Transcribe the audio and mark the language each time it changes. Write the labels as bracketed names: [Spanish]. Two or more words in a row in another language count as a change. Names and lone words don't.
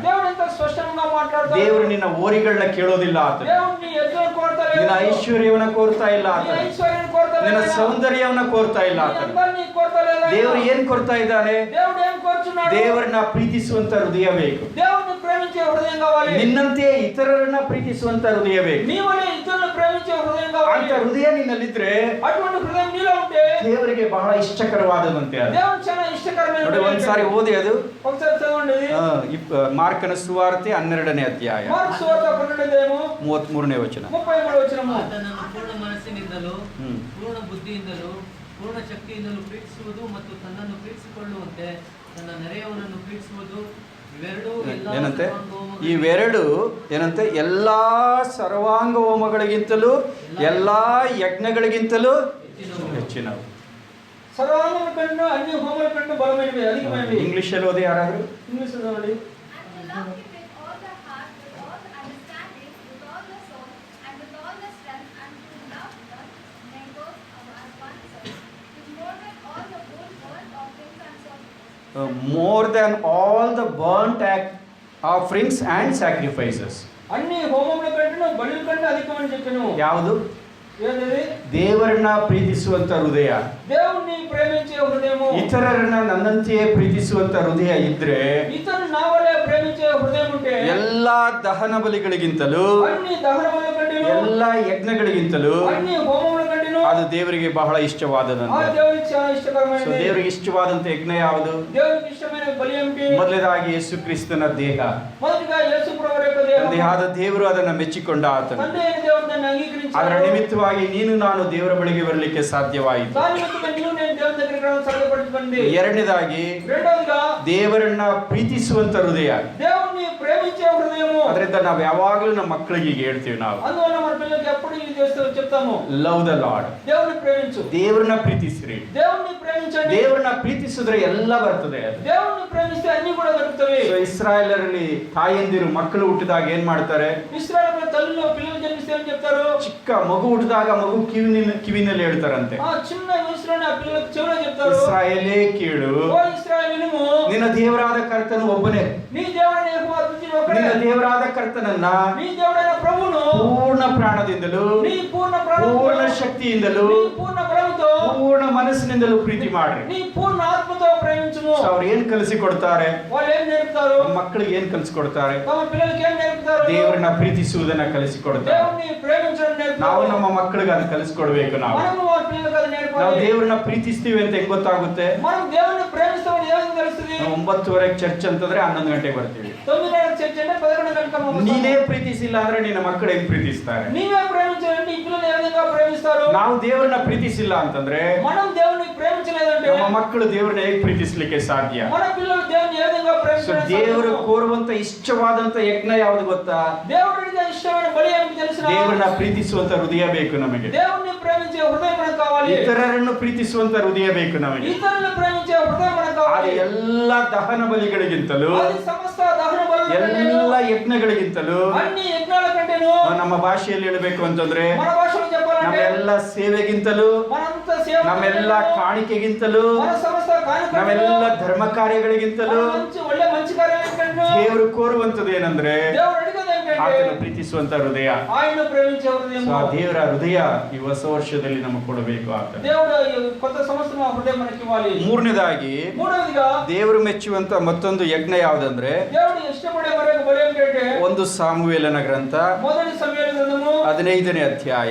[Telugu] దేవుడు ఎంత స్పష్టంగా మాట్లాడతాడు. [Kannada] ದೇವರು ನಿನ್ನ ಓರಿಗಳನ್ನ ಕೇಳೋದಿಲ್ಲ ಆತನು. [Telugu] దేవుడు నీ ఎద్దులను కోరతలేదు. [Kannada] ನಿನ್ನ ಐಶ್ವರ್ಯವನ್ನ ಕೋರ್ತಾ ಇಲ್ಲ [Telugu] నీ [Kannada] ಆತನು. [Telugu] ఐశ్వర్యాన్ని కోరతలేదు. [Kannada] ನಿನ್ನ ಸೌಂದರ್ಯವನ್ನ ಕೋರ್ತಾ ಇಲ್ಲ [Telugu] నీ [Kannada] ಆತನು. [Telugu] అందాన్ని కోరతలేదు. [Kannada] ದೇವರು ಏನ್ ಕೊಡ್ತಾ ಇದ್ದಾನೆ? [Telugu] దేవుడు ఏం కోరుచున్నాడు? [Kannada] ದೇವರನ್ನ ಪ್ರೀತಿಸುವಂತ ಹೃದಯ ಬೇಕು. [Telugu] దేవుడిని ప్రేమించే హృదయం కావాలి. [Kannada] ನಿನ್ನಂತೆಯೇ ಇತರರನ್ನ ಪ್ರೀತಿಸುವಂತ ಹೃದಯ ಬೇಕು. [Telugu] నీ వలే ఇతరులను ప్రేమించే హృదయం కావాలి. [Kannada] ಅಂತ ಹೃದಯ ನಿನ್ನಲ್ಲಿದ್ರೆ [Telugu] అటువంటి హృదయం నీలో ఉంటే [Kannada] ದೇವರಿಗೆ ಬಹಳ ಇಷ್ಟಕರವಾದದಂತೆ ಅದು. [Telugu] దేవుడు చాలా ఇష్టకరమైన [Kannada] ನೋಡಿ, ಒಂದ್ಸಾರಿ ಓದಿ ಅದು. [Telugu] ఒకసారి చదవండి ఇది. [Kannada] ಮಾರ್ಕನ ಸುವಾರ್ತೆ 12ನೇ ಅಧ್ಯಾಯ [Telugu] మార్కు సువార్త 12వ అధ్యాయము [Kannada] 33ನೇ ವಚನ. [Telugu] 33వ వచనము. [Kannada] ಆತನನ್ನು ಪೂರ್ಣ ಮನಸ್ಸಿನಿಂದಲೂ ಹ್ಮ್. ಪೂರ್ಣ ಬುದ್ಧಿಯಿಂದಲೂ ಪೂರ್ಣ ಶಕ್ತಿಯಿಂದಲೂ ಪ್ರೀತಿಸುವುದು ಮತ್ತು ತನ್ನನ್ನು ಪ್ರೀತಿಸಿಕೊಳ್ಳುವಂತೆ ತನ್ನ ನೆರೆಯವನನ್ನು ಪ್ರೀತಿಸುವುದು ಇವೆರಡೂ ಎಲ್ಲಾ ಏನಂತೆ? ಸರ್ವಾಂಗಹೋಮಗಳಿಗಿಂತ ಇವೆರಡು ಏನಂತೆ? ಎಲ್ಲಾ ಸರ್ವಾಂಗ ಹೋಮಗಳಿಗಿಂತಲೂ ಎಲ್ಲಾ ಯಜ್ಞಗಳಿಗಿಂತಲೂ ಹೆಚ್ಚಿನವು. [Telugu] సర్వాంగముల కంటే అన్ని హోమముల కంటే బలమైనవి, అధికమైనవి. [Kannada] ಇಂಗ್ಲಿಷ್ ಅಲ್ಲಿ ಓದಿ ಯಾರಾದ್ರೂ? [Telugu] ఇంగ్లీష్ లో చదవండి. [English] And love him with all the heart, with all the understanding, with all the soul, and with all the strength, and to love the neighbors as oneself, is more than all the whole burnt offerings and sacrifices. more than all the burnt offerings and sacrifices. [Telugu] అన్ని హోమముల కంటే బలుల కంటే అధికమని చెప్పాను. [Kannada] ಯಾವುದು? [Telugu] ఏంటది? [Kannada] ದೇವರನ್ನ ಪ್ರೀತಿಸುವಂತ ಹೃದಯ, [Telugu] దేవుణ్ణి ప్రేమించే హృదయము. [Kannada] ಇತರರನ್ನ ನನ್ನಂತೆಯೇ ಪ್ರೀತಿಸುವಂತ ಹೃದಯ ಇದ್ರೆ [Telugu] ఇతరులు నా వలే ప్రేమించే హృదయం ఉంటే [Kannada] ಎಲ್ಲಾ ದಹನ ಬಲಿಗಳಿಗಿಂತಲೂ [Telugu] అన్ని దహన బలుల కంటేను, [Kannada] ಎಲ್ಲಾ ಯಜ್ಞಗಳಿಗಿಂತಲೂ [Telugu] అన్ని హోమముల కంటేను [Kannada] ಅದು ದೇವರಿಗೆ ಬಹಳ [Telugu] ఆ [Kannada] ಇಷ್ಟವಾದದಂತೆ. [Telugu] దేవునికి చాలా [Kannada] ಸೊ [Telugu] ఇష్టకరమైనది. [Kannada] ದೇವರಿಗೆ ಇಷ್ಟವಾದಂತ ಯಜ್ಞ ಯಾವುದು? [Telugu] దేవునికి ఇష్టమైన బలి ఏమిటి? [Kannada] ಮೊದಲನೇದಾಗಿ ಯೇಸು ಕ್ರಿಸ್ತನ ದೇಹ. [Telugu] మొదటిగా యేసు ప్రభువు యొక్క దేహము. [Kannada] ತಂದೆಯಾದ ದೇವರು ಅದನ್ನ ಮೆಚ್ಚಿಕೊಂಡ ಆತನು. [Telugu] తండ్రి అయిన దేవుడు దాన్ని [Kannada] ಅದರ [Telugu] అంగీకరించాడు. [Kannada] ನಿಮಿತ್ತವಾಗಿ ನೀನು ನಾನು ದೇವರ ಬಳಿಗೆ ಬರಲಿಕ್ಕೆ ಸಾಧ್ಯವಾಯಿತು. [Telugu] దాని నిమిత్తమై నీవు నేను దేవుని దగ్గరికి రావడం సాధ్యపడుతుంది. [Kannada] ಎರಡನೇದಾಗಿ [Telugu] రెండవదిగా [Kannada] ದೇವರನ್ನ ಪ್ರೀತಿಸುವಂತ ಹೃದಯ. [Telugu] దేవుణ్ణి ప్రేమించే హృదయము. [Kannada] ಅದರಿಂದ ನಾವು ಯಾವಾಗಲೂ ನಮ್ಮ ಮಕ್ಕಳಿಗೆ ಈಗ ಹೇಳ್ತೀವಿ, ನಾವು [Telugu] అందువల్ల మన పిల్లలకి ఎప్పుడు ఇది చెప్తాము, [English] love the Lord. [Telugu] దేవుని ప్రేమించు, [Kannada] ದೇವರನ್ನ ಪ್ರೀತಿಸ್ರಿ. [Telugu] దేవుణ్ణి ప్రేమించండి. [Kannada] ದೇವರನ್ನ ಪ್ರೀತಿಸಿದ್ರೆ ಎಲ್ಲ ಬರ್ತದೆ ಅದು. [Telugu] దేవుణ్ణి ప్రేమిస్తే అన్ని కూడా దొరుకుతాయి. [Kannada] ಸೊ ಇಸ್ರಾಯೇಲರಲ್ಲಿ ತಾಯಂದಿರು ಮಕ್ಕಳು ಹುಟ್ಟಿದಾಗ ಏನ್ ಮಾಡ್ತಾರೆ? [Telugu] ఇశ్రాయేలు తల్లిలో పిల్లలు జన్మిస్తే ఏం చెప్తారు? [Kannada] ಚಿಕ್ಕ ಮಗು ಹುಟ್ಟಿದಾಗ ಮಗು ಕಿವಿನಲ್ಲಿ ಹೇಳ್ತಾರಂತೆ, [Telugu] ఆ చిన్న వయసులోనే ఆ పిల్లలకు చెవిలో చెప్తారు, [Kannada] ಇಸ್ರಾಯೇಲೇ ಕೇಳು, [Telugu] ఓ ఇశ్రాయేలు వినుము, [Kannada] ನಿನ್ನ ದೇವರಾದ ಕರ್ತನು ಒಬ್ಬನೇ. [Telugu] నీ దేవుడైన యెహోవా తుది ఒకడే. [Kannada] ನಿನ್ನ ದೇವರಾದ ಕರ್ತನನ್ನ [Telugu] నీ దేవుడైన ప్రభువును [Kannada] ಪೂರ್ಣ ಪ್ರಾಣದಿಂದಲೂ [Telugu] నీ పూర్ణ ప్రాణంతో [Kannada] ಪೂರ್ಣ ಶಕ್ತಿಯಿಂದಲೂ [Telugu] నీ పూర్ణ బలంతో [Kannada] ಪೂರ್ಣ ಮನಸ್ಸಿನಿಂದಲೂ ಪ್ರೀತಿ ಮಾಡ್ರಿ. [Telugu] నీ పూర్ణ ఆత్మతో ప్రేమించుము. [Kannada] ಅವ್ರು ಏನ್ ಕಲಿಸಿಕೊಡ್ತಾರೆ? [Telugu] వాళ్ళు ఏం నేర్పుతారు? [Kannada] ಮಕ್ಕಳಿಗೆ ಏನ್ ಕಲಿಸಿಕೊಡ್ತಾರೆ? [Telugu] తమ పిల్లలకి ఏం నేర్పుతారు? [Kannada] ದೇವರನ್ನ ಪ್ರೀತಿಸುವುದನ್ನ ಕಲಿಸಿಕೊಡ್ತಾರೆ. [Telugu] దేవుని ప్రేమించడం నేర్పుతారు. [Kannada] ನಾವು ನಮ್ಮ ಮಕ್ಕಳಿಗೆ ಅದನ್ನ ಕಲಿಸ್ಕೊಡ್ಬೇಕು. ನಾವು [Telugu] మనము వాళ్ళ పిల్లలకు అది నేర్పాలి. [Kannada] ನಾವು ದೇವರನ್ನ ಪ್ರೀತಿಸ್ತೀವಿ ಅಂತ ಹೆಂಗ್ ಗೊತ್ತಾಗುತ್ತೆ? [Telugu] మనం దేవుని ప్రేమిస్తామని ఏం తెలుస్తుంది? [Kannada] ನಾವು 9:30 ಚರ್ಚ್ ಅಂತಂದ್ರೆ 11 ಗಂಟೆಗೆ ಬರ್ತೀವಿ. [Telugu] 9:30 చర్చ్ అంటే 11 గంటలకు [Kannada] ನೀನೇ ಪ್ರೀತಿಸಿಲ್ಲ ಅಂದ್ರೆ ನಿನ್ನ ಮಕ್ಕಳು ಹೆಂಗ್ ಪ್ರೀತಿಸ್ತಾರೆ? [Telugu] నీవే ప్రేమించాలంటే ఈ పిల్లలు ఏ విధంగా ప్రేమిస్తారు? [Kannada] ನಾವು ದೇವರನ್ನ ಪ್ರೀತಿಸಿಲ್ಲ ಅಂತಂದ್ರೆ [Telugu] మనం దేవుని ప్రేమించలేదంటే [Kannada] ನಮ್ಮ ಮಕ್ಕಳು ದೇವರನ್ನ ಹೇಗೆ ಪ್ರೀತಿಸ್ಲಿಕ್ಕೆ ಸಾಧ್ಯ? [Telugu] మన పిల్లలు దేవుని ఏ విధంగా [Kannada] ಸೊ [Telugu] ప్రేమించాలి? [Kannada] ದೇವರು ಕೋರುವಂತ ಇಷ್ಟವಾದಂತ ಯಜ್ಞ ಯಾವುದು ಗೊತ್ತಾ? [Telugu] దేవుడికి ఇష్టమైన బలి ఏమిటి తెలుసా? [Kannada] ದೇವರನ್ನ ಪ್ರೀತಿಸುವಂತ ಹೃದಯ ಬೇಕು ನಮಗೆ. [Telugu] దేవుని ప్రేమించే హృదయం మనకు కావాలి. [Kannada] ಇತರರನ್ನು ಪ್ರೀತಿಸುವಂತ ಹೃದಯ ಬೇಕು ನಮಗೆ. [Telugu] ఇతరులను ప్రేమించే హృదయం మనకు [Kannada] ಅದು [Telugu] కావాలి. [Kannada] ಎಲ್ಲ ದಹನ ಬಲಿಗಳಿಗಿಂತಲೂ [Telugu] అది సమస్త దహన బలుల [Kannada] ಎಲ್ಲ ಯಜ್ಞಗಳಿಗಿಂತಲೂ [Telugu] అన్ని యజ్ఞాల కంటేను [Kannada] ನಮ್ಮ ಭಾಷೆಯಲ್ಲಿ ಹೇಳಬೇಕು ಅಂತಂದ್ರೆ [Telugu] మన భాషలో చెప్పాలంటే [Kannada] ನಮ್ಮೆಲ್ಲ ಸೇವೆಗಿಂತಲೂ [Telugu] మనంత సేవ [Kannada] ನಮ್ಮೆಲ್ಲ ಕಾಣಿಕೆಗಿಂತಲೂ [Telugu] మన సమస్త కానుకలు [Kannada] ನಮ್ಮೆಲ್ಲ ಧರ್ಮ ಕಾರ್ಯಗಳಿಗಿಂತಲೂ [Telugu] మంచి కార్యాల కంటే [Kannada] ದೇವರು ಕೋರುವಂತದ್ದು ಏನಂದ್ರೆ [Telugu] దేవుడు అడిగేది ఏంటంటే [Kannada] ಆತನ ಪ್ರೀತಿಸುವಂತ ಹೃದಯ. [Telugu] ఆయన ప్రేమించే హృదయం. [Kannada] ಸೊ ಆ ದೇವರ ಹೃದಯ ಈ ಹೊಸ ವರ್ಷದಲ್ಲಿ ನಮಗೆ ಕೊಡಬೇಕು ಆತ. [Telugu] దేవుడు ఈ కొత్త సంవత్సరం ఆ హృదయం మనకి ఇవ్వాలి. [Kannada] ಮೂರನೇದಾಗಿ [Telugu] మూడవదిగా [Kannada] ದೇವರು ಮೆಚ್ಚುವಂತ ಮತ್ತೊಂದು ಯಜ್ಞ ಯಾವುದಂದ್ರೆ [Telugu] దేవుడు ఇష్టపడే మరొక బలి ఏంటంటే [Kannada] 1 ಸಾಮುವೇಲನ ಗ್ರಂಥ [Telugu] మొదటి సమూయేలు గ్రంథము [Kannada] 15ನೇ ಅಧ್ಯಾಯ